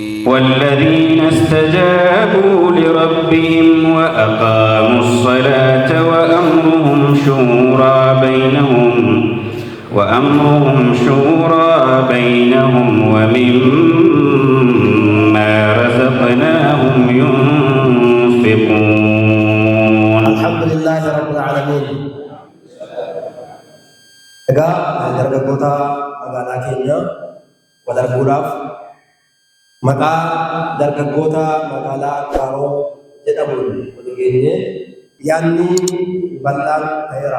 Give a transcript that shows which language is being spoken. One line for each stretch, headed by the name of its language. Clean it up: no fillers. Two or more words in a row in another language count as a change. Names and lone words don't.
Arabic: والذين استجابوا لربهم وأقاموا الصلاة وأمرهم شورى بينهم ومما رزقناهم ينفقون. الحمد لله رب العالمين.
Oromo: Egaa dargaggoota magaalaa keenya wal arguudhaaf maqaa dargaggoota magaalaa Aggaaroo jedhamuun wal geenye yaadni bal'aan ta'eera.